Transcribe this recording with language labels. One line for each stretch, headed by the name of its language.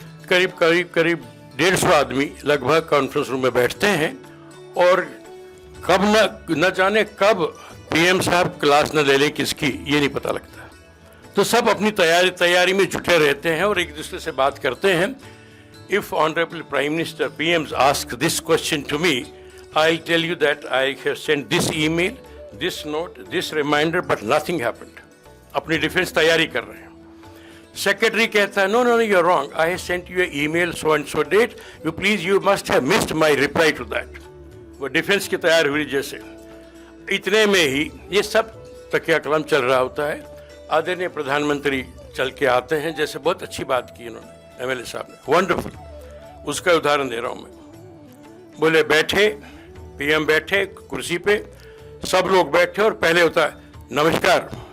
Hindi: करीब 150 आदमी लगभग कॉन्फ्रेंस रूम में बैठते हैं और कब न जाने कब PM साहब क्लास न ले लें किसकी, ये नहीं पता लगता। तो सब अपनी तैयारी में जुटे रहते हैं और एक दूसरे से बात करते हैं।
English: If Honorable Prime Minister PM asks this question to me, I tell you that I have sent this email, this note, this reminder, but nothing happened.
Hindi: अपनी डिफेंस तैयारी कर रहे हैं। सेक्रेटरी कहता है
English: no, you're wrong. I have sent you an email so and so date. You must have missed my reply to that.
Hindi: वो defence की तैयारी हुई जैसे। इतने में ही ये सब तकिया कलम चल रहा होता है। आदरणीय प्रधानमंत्री चल के आते हैं, जैसे बहुत अच्छी बात की इन्होंने MLA साहब ने, वंडरफुल। उसका उदाहरण दे रहा हूं मैं। बोले बैठे, PM बैठे कुर्सी पे, सब लोग बैठे और पहले होता है नमस्कार।